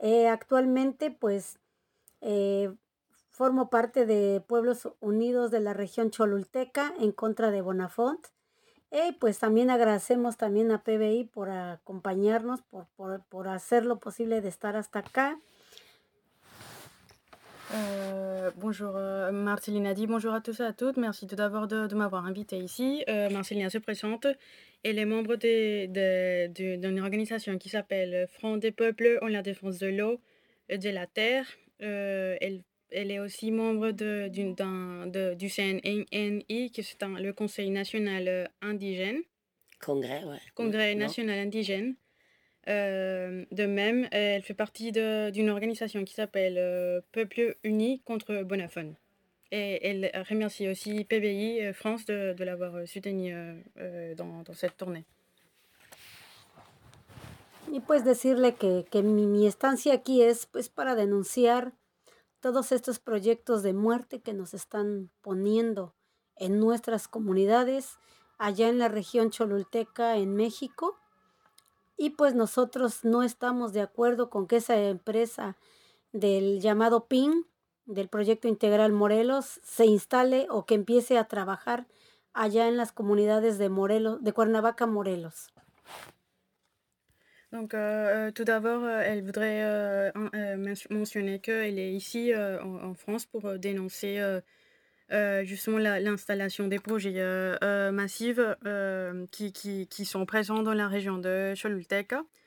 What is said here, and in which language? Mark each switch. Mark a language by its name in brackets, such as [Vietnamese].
[Spanish] Actualmente, pues, formo parte de Pueblos Unidos de la región cholulteca en contra de Bonafont. Pues también agradecemos también a PBI por acompañarnos, por hacer lo posible de estar hasta acá. [French] Bonjour Marcelina dit bonjour à tous et à toutes, merci tout d'abord de m'avoir invitée ici. Marcelina se présente, elle est membre d'une organisation qui s'appelle Front des Peuples en la défense de l'eau et de la terre. Elle est aussi membre du CNNI, qui est le Conseil National Indigène. Congrès, ouais. Congrès National Indigène. De même, elle fait partie d'une organisation qui s'appelle Peuple Uni contre Bonafone. Et elle remercie aussi PBI France de l'avoir soutenue dans cette tournée. [Spanish] Y pues decirle que mi estancia aquí es pues para denunciar todos estos proyectos de muerte que nos están poniendo en nuestras comunidades allá en la región cholulteca en México. Y pues nosotros no estamos de acuerdo con que esa empresa del llamado PIN, del Proyecto Integral Morelos, se instale o que empiece a trabajar allá en las comunidades de Morelos, de Cuernavaca, Morelos. [French] Donc tout d'abord, elle voudrait mentionner que elle est ici en France pour dénoncer justement l'installation des projets massifs qui sont présents dans la région de Cholulteca.